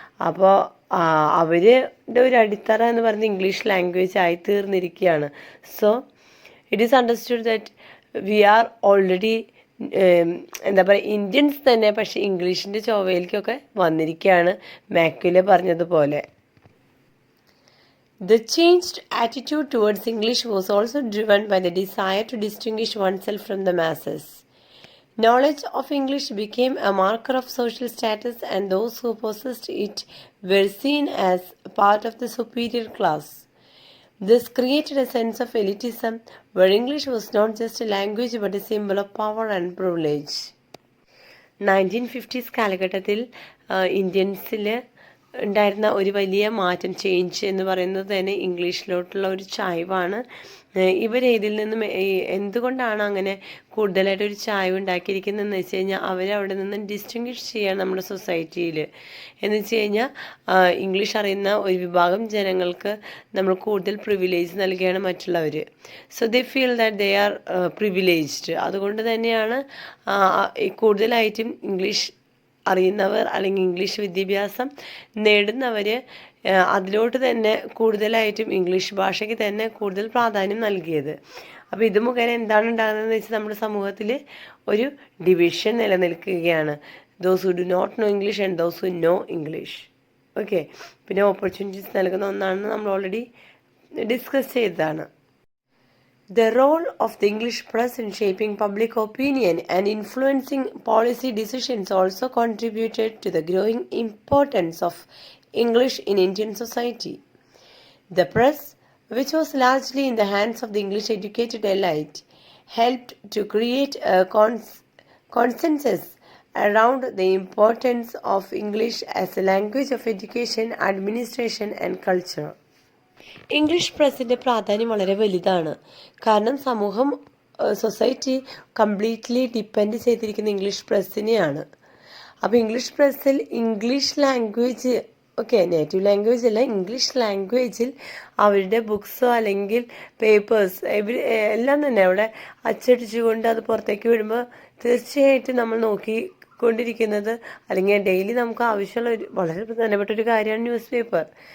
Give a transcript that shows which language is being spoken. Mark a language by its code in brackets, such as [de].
[ml] അപ്പോൾ അവരുടെ ഒരു അടിത്തറ എന്ന് പറയുന്നത് English language ആയിത്തീർന്നിരിക്കുകയാണ്. [en] so it is understood that we are already [ml] എന്താ പറയുക ഇന്ത്യൻസ് തന്നെ, പക്ഷേ ഇംഗ്ലീഷിൻ്റെ ചൊവ്വയിലേക്കൊക്കെ വന്നിരിക്കുകയാണ്, മാക്യുലെ പറഞ്ഞതുപോലെ. [en] The changed attitude towards English was also driven by the desire to distinguish oneself from the masses. Knowledge of English became a marker of social status, and those who possessed it were seen as part of the superior class. This created a sense of elitism, where English was not just a language but a symbol of power and privilege. [ml] 1950s കാലഘട്ടത്തിൽ ഇന്ത്യൻസിൽ ഉണ്ടായിരുന്ന ഒരു വലിയ മാറ്റം, change എന്ന് പറയുന്നത് തന്നെ ഇംഗ്ലീഷിലോട്ടുള്ള ഒരു ചായ്വാണ്. ഇവർ ഇതിൽ നിന്നും എന്തുകൊണ്ടാണ് അങ്ങനെ കൂടുതലായിട്ട് ഒരു ചായ്വ് ഉണ്ടാക്കിയിരിക്കുന്നതെന്ന് വെച്ച് കഴിഞ്ഞാൽ അവരവിടെ നിന്ന് ഡിസ്റ്റിങ്വിഷ് ചെയ്യാൻ നമ്മുടെ സൊസൈറ്റിയിൽ എന്ന് വെച്ച് കഴിഞ്ഞാൽ ഇംഗ്ലീഷ് അറിയുന്ന ഒരു വിഭാഗം ജനങ്ങൾക്ക് നമ്മൾ കൂടുതൽ പ്രിവിലേജ് നൽകുകയാണ് മറ്റുള്ളവർ. [en] So they feel that they are privileged. [ml] അതുകൊണ്ട് തന്നെയാണ് കൂടുതലായിട്ടും ഇംഗ്ലീഷ് അറിയുന്നവർ അല്ലെങ്കിൽ ഇംഗ്ലീഷ് വിദ്യാഭ്യാസം നേടുന്നവർ അതിലോട്ട് തന്നെ കൂടുതലായിട്ടും ഇംഗ്ലീഷ് ഭാഷയ്ക്ക് തന്നെ കൂടുതൽ പ്രാധാന്യം നൽകിയത്. അപ്പോൾ ഇത് മുഖേന എന്താണ് ഉണ്ടാകുന്നതെന്ന് വെച്ചാൽ നമ്മുടെ സമൂഹത്തിൽ ഒരു ഡിവിഷൻ നിലനിൽക്കുകയാണ്. [en] Those who do not know English and those who know English. [ml] Okay, പിന്നെ ഓപ്പർച്യൂണിറ്റീസ് നൽകുന്ന ഒന്നാണെന്ന് നമ്മൾ ഓൾറെഡി ഡിസ്കസ് ചെയ്തതാണ്. [en] The role of the English press in shaping public opinion and influencing policy decisions also contributed to the growing importance of English in Indian society. The press, which was largely in the hands of the English-educated elite, helped to create a consensus around the importance of English as a language of education, administration, and culture. [ml] English പ്രസ്സിൻ്റെ പ്രാധാന്യം വളരെ വലുതാണ്. കാരണം സമൂഹം, society completely depend ചെയ്തിരിക്കുന്ന English പ്രസ്സിനെയാണ്. അപ്പോൾ English പ്രസ്സിൽ English language, okay, native language അല്ല, English ലാംഗ്വേജിൽ അവരുടെ ബുക്സോ അല്ലെങ്കിൽ പേപ്പേഴ്സ് എല്ലാം തന്നെ അവിടെ അച്ചടിച്ചുകൊണ്ട് അത് പുറത്തേക്ക് വിടുമ്പോൾ തീർച്ചയായിട്ടും നമ്മൾ നോക്കിക്കൊണ്ടിരിക്കുന്നത്, അല്ലെങ്കിൽ ഡെയിലി നമുക്ക് ആവശ്യമുള്ള ഒരു വളരെ പ്രധാനപ്പെട്ട ഒരു കാര്യമാണ് ന്യൂസ് പേപ്പർ.